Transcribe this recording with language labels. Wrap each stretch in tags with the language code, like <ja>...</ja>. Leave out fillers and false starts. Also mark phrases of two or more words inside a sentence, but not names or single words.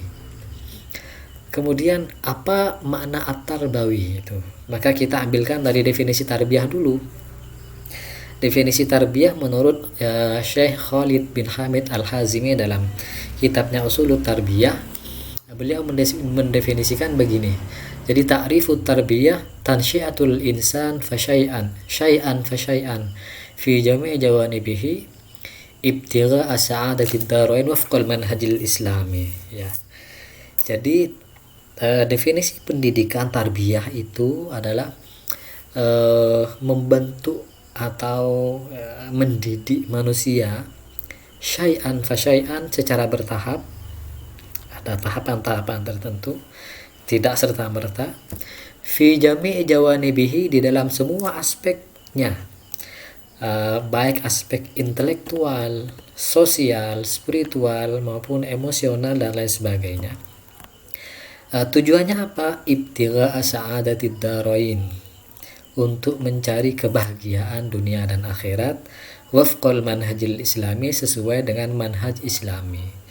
<id>Kemudian apa makna at-tarbawi itu? Maka kita ambilkan dari definisi tarbiyah dulu. Definisi tarbiyah menurut Syekh Khalid bin Hamid Al-Hazimi dalam kitabnya Usulut Tarbiyah beliau mendefinisikan begini.</id> <ar>Jadi تعريف التربية تنشئة الإنسان شيئا فشيئا في جميع جوانبه ابتغاء السعادة الدارين وفق المنهج الإسلامي, ya.</ar> <id>Jadi definisi pendidikan tarbiyah itu adalah membentuk atau mendidik manusia</id> <ar>شيئا فشيئا</ar> <id>secara bertahap. Ada tahapan-tahapan tertentu, tidak serta-merta,</id> <ar>في جميع جوانبه,</ar> <id>di dalam semua aspeknya, baik aspek intelektual, sosial, spiritual maupun emosional dan lain sebagainya. Tujuannya apa?</id> <ar>ابتغاء سعادة الدارين,</ar> <id>untuk mencari kebahagiaan dunia dan akhirat,</id> <ar>وفق المنهج الإسلامي,</ar> <id>sesuai dengan manhaj islami.</id>